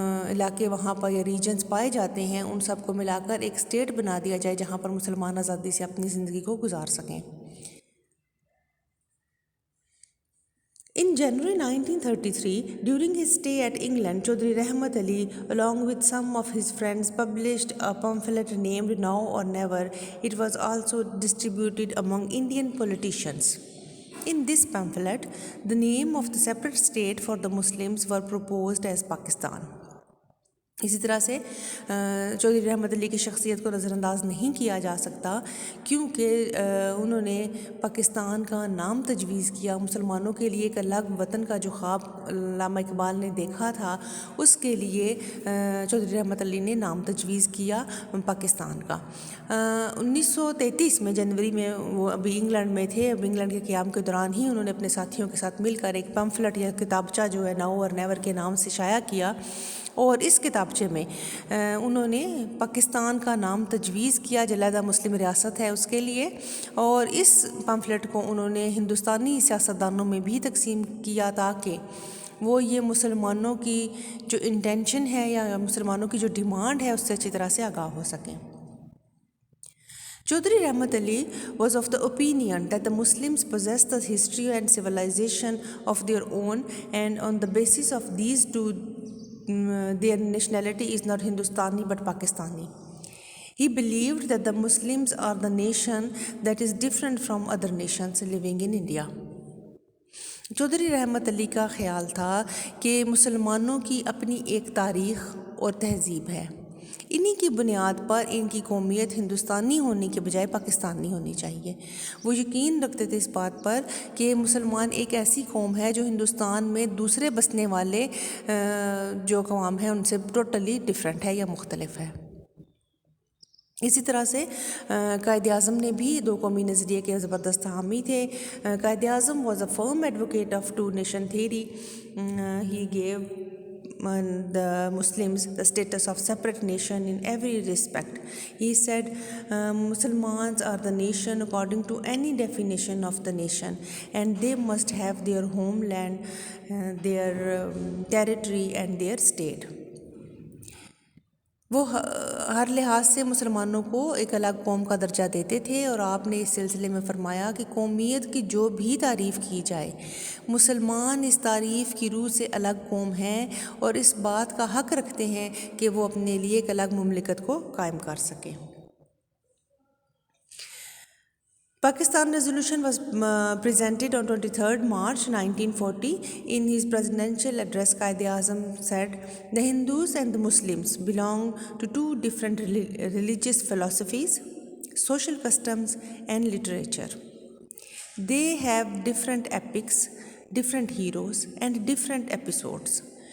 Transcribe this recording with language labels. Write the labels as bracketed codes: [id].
[ur] علاقے وہاں پر یا ریجنز پائے جاتے ہیں ان سب کو ملا کر ایک اسٹیٹ بنا دیا جائے جہاں پر مسلمان آزادی سے اپنی زندگی کو گزار سکیں۔ [en] In January 1933, during his stay at England, Chaudhry Rahmat Ali, along with some of his friends, published a pamphlet named Now or Never. It was also distributed among Indian politicians. In this pamphlet, the name of the separate state for the Muslims were proposed as Pakistan. [ur] اسی طرح سے چودھری رحمت علی کی شخصیت کو نظر انداز نہیں کیا جا سکتا، کیونکہ انہوں نے پاکستان کا نام تجویز کیا۔ مسلمانوں کے لیے ایک الگ وطن کا جو خواب علامہ اقبال نے دیکھا تھا، اس کے لیے چودھری رحمت علی نے نام تجویز کیا پاکستان کا۔ 1933 میں جنوری میں وہ ابھی انگلینڈ میں تھے، اب انگلینڈ کے قیام کے دوران ہی انہوں نے اپنے ساتھیوں کے ساتھ مل کر ایک پمفلٹ یا کتابچہ جو ہے ناؤ اور نیور کے نام سے شائع کیا، اور اس کتابچے میں انہوں نے پاکستان کا نام تجویز کیا، جو علیحدہ مسلم ریاست ہے اس کے لیے، اور اس پمفلٹ کو انہوں نے ہندوستانی سیاستدانوں میں بھی تقسیم کیا تاکہ وہ یہ مسلمانوں کی جو انٹینشن ہے یا مسلمانوں کی جو ڈیمانڈ ہے اس سے اچھی طرح سے آگاہ ہو سکیں۔ [en] Chaudhry Rahmat Ali was of the opinion that the Muslims possess the history and civilization of their own, and on the basis of these two, their nationality is not Hindustani but Pakistani. He believed that the Muslims are the nation that is different from other nations living in India. [ur] Chaudhry Rahmat Ali کا خیال تھا کہ مسلمانوں کی اپنی ایک تاریخ اور تہذیب ہے، انہی کی بنیاد پر ان کی قومیت ہندوستانی ہونے کے بجائے پاکستانی ہونی چاہیے۔ وہ یقین رکھتے تھے اس بات پر کہ مسلمان ایک ایسی قوم ہے جو ہندوستان میں دوسرے بسنے والے جو اقوام ہیں ان سے ٹوٹلی ڈیفرنٹ ہے یا مختلف ہے۔ اسی طرح سے قائد اعظم نے بھی دو قومی نظریے کے زبردست حامی تھے۔ Quaid Azam [en] Was a firm advocate of two nation theory. He gave the Muslims the status of separate nation in every respect. He said Muslims are the nation according to any definition of the nation, and they must have their homeland, their territory and their state. [ur] وہ ہر لحاظ سے مسلمانوں کو ایک الگ قوم کا درجہ دیتے تھے، اور آپ نے اس سلسلے میں فرمایا کہ قومیت کی جو بھی تعریف کی جائے، مسلمان اس تعریف کی روح سے الگ قوم ہیں اور اس بات کا حق رکھتے ہیں کہ وہ اپنے لیے ایک الگ مملکت کو قائم کر سکیں۔ [en] Pakistan resolution was presented on 23rd March 1940. In his presidential address, Quaid-e-Azam said, "The Hindus and the Muslims belong to two different religious philosophies, social customs and literature. They have different epics, different heroes and different episodes.